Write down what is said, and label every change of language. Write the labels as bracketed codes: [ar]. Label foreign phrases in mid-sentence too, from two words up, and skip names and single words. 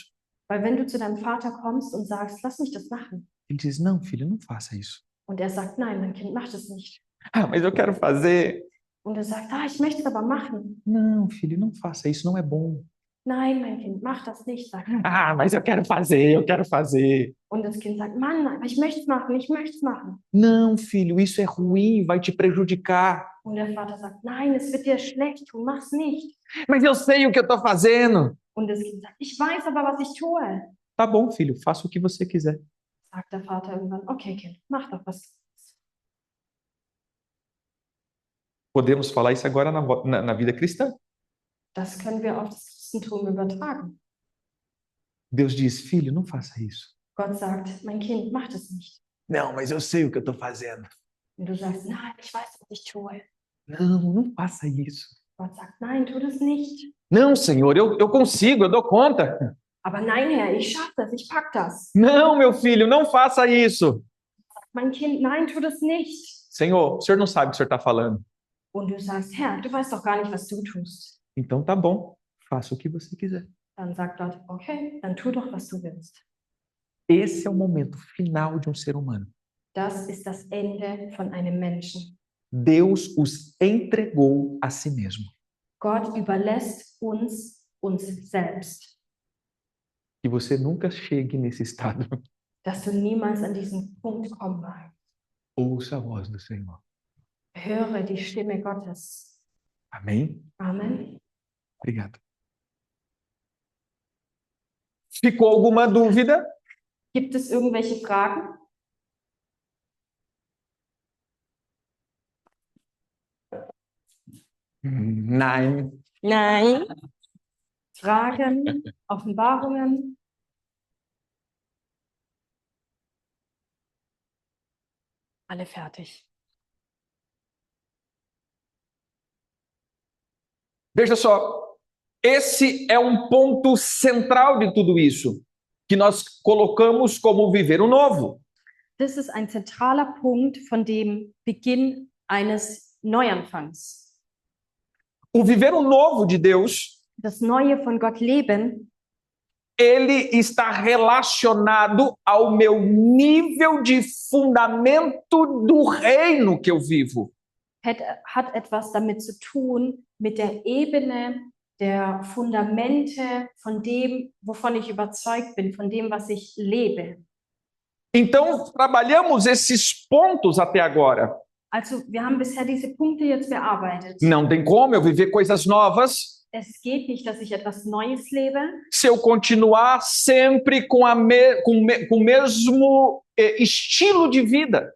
[de] Weil wenn du zu deinem Vater kommst und sagst, lass mich das machen, [pt] Ele diz, não, filho, não faça isso. [de] und er sagt, nein, mein Kind, mach das nicht. [pt] Ah, mas eu quero fazer. [de] Und er sagt, ich möchte es aber machen. [pt] Não, filho, não faça isso, não é bom. [de] Nein, mein Kind, mach das nicht, sagt er. [pt] Ah, mas eu quero fazer, eu quero fazer. [de] Und das Kind sagt, Mann, aber ich möchte es machen, ich möchte es machen. [pt] Não, filho, isso é ruim, vai te prejudicar. [de] Und der Vater sagt, nein, es wird dir schlecht tun, mach's nicht. [pt] Mas eu sei o que eu estou fazendo. [de] Und das Kind sagt, ich weiß aber, was ich tue. [pt] Tá bom, filho, faça o que você quiser. [de] Sagt der Vater irgendwann, okay, Kind, mach doch was. [pt] Podemos falar isso agora na vida cristã. [de] Das können wir auf das Christentum übertragen. [pt] Deus diz, filho, não faça isso. [de] Gott sagt, mein Kind, mach das nicht. [pt] Não, mas eu sei o que eu estou fazendo. [de] Und du sagst, nein, ich weiß, was ich tue. [pt] Não, não faça isso. [de] Gott sagt, nein, tu das nicht. [pt] Não, Senhor, eu consigo, eu dou conta. [de] Aber nein, Herr, ich schaffe das, ich pack das. [pt] Não, meu filho, não faça isso. [de] Mein Kind, nein, tu das nicht. [pt] Senhor, o senhor não sabe o que o senhor está falando. [de] Und du sagst, Herr, du weißt doch gar nicht, was du tust. [pt] Então tá bom, faça o que você quiser. [de] Dann sagt Gott, okay, dann tu doch, was du willst. [pt] Esse é o momento final de um ser humano. [de] Das ist das Ende von einem Menschen. [pt] Deus os entregou a si mesmo. [de] Gott überlässt uns selbst. [pt] Que você nunca chegue nesse estado. [de] Dass du niemals an diesen Punkt kommen magst. [pt] Ouça a voz do Senhor. [de] Höre die Stimme Gottes. [pt] Amém? [de] Amen. [pt] Obrigado. Ficou alguma dúvida? [de] Gibt es irgendwelche Fragen? Nein. Nein. Fragen, Offenbarungen? Alle fertig. [pt] Veja só, esse é um ponto central de tudo isso, que nós colocamos como viver o novo. [de] Das ist ein zentraler Punkt von dem Beginn eines Neuanfangs. [pt] O viver o novo de Deus, [de] Das Neue von Gott leben, [pt] ele está relacionado ao meu nível de fundamento do reino que eu vivo. [de] hat etwas damit zu tun, mit der Ebene der Fundamente von dem, wovon ich überzeugt bin, von dem, was ich lebe. [pt] Então, trabalhamos esses pontos até agora. [de] Also, wir haben bisher diese Punkte jetzt bearbeitet. [pt] Não tem como eu viver coisas novas [de] Es geht nicht, dass ich etwas Neues lebe, [pt] se eu continuar sempre com o mesmo estilo de vida.